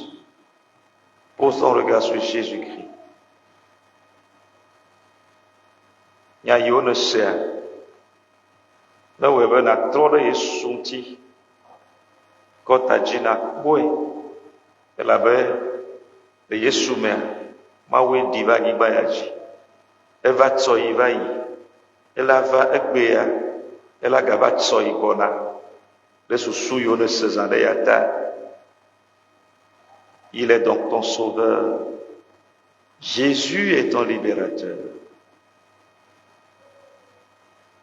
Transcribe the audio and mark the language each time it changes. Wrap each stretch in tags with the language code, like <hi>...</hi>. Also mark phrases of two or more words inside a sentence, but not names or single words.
<fr>Pose ton regard sur Jésus-Christ. Il y a une sœur. Là où il y a trop de soucis. Quand tu as dit, elle avait le Yesoumer.</fr> <ee>Mawe diva nyigba ya dzi eva tsɔ yi va yi elava egbea elagava tsɔ yi gbɔna le susu yiwo ne se zã ɖe ya ta.</ee> <fr>Il est donc ton sauveur. Jésus est ton libérateur.</fr>